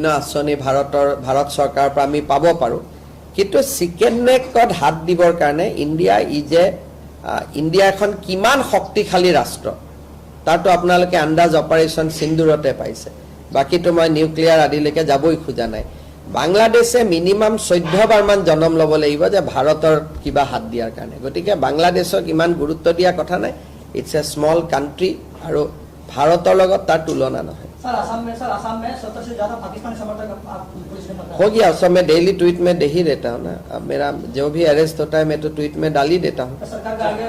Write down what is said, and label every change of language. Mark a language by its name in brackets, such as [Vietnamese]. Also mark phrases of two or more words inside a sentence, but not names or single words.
[Assamese] আঁচনি ভাৰত চৰকাৰৰ পৰা আমি পাব পাৰো কিন্তু চিকেন নেকত হাত দিবৰ কাৰণে ইণ্ডিয়া এখন কিমান শক্তিশালী ৰাষ্ট্ৰ তাতো আপোনালোকে আন্দাজ অপাৰেচন সিন্দুৰতে পাইছে বাকিটো মই নিউক্লিয়াৰ আদিলৈকে যাবই খোজা নাই বাংলাদেশে মিনিমাম 14 বাৰমান জনম ল'ব লাগিব যে ভাৰতৰ কিবা হাত দিয়াৰ কাৰণে গতিকে বাংলাদেশক ইমান গুৰুত্ব দিয়া কথা নাই [English] it's a small country [Assamese] আৰু ভাৰতৰ লগত তাৰ তুলনা নহয় [Hindi] सर असम में 70 से ज्यादा पाकिस्तानी समर्थक पुलिस ने पकड़ा हो गया उस समय डेली ट्वीट में दे ही देता हूँ ना अब मेरा जो भी अरेस्ट होता है मैं तो ट्वीट में डाल ही देता हूँ सरकार का आगे